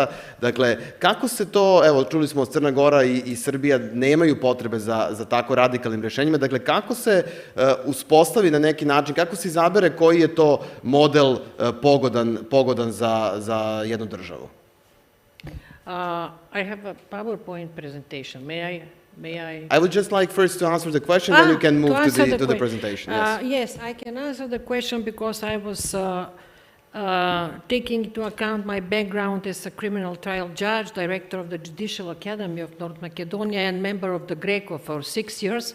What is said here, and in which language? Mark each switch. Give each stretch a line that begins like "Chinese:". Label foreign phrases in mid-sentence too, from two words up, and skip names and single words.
Serbian: Dakle, kako se to, evo, čuli smo, Crna Gora i Srbija nemaju potrebe za tako radikalnim rešenjima. Dakle, kako se uspostavi na neki način, kako se izabere koji je to model pogodan za jednu državu?
English: I have a PowerPoint presentation. May I? I would just like first to answer the question, then you can move to the presentation. Yes. Yes, I can answer the question because I was taking into account my background as a criminal trial judge, director of the Judicial Academy of North Macedonia, and member of the GRECO for 6 years.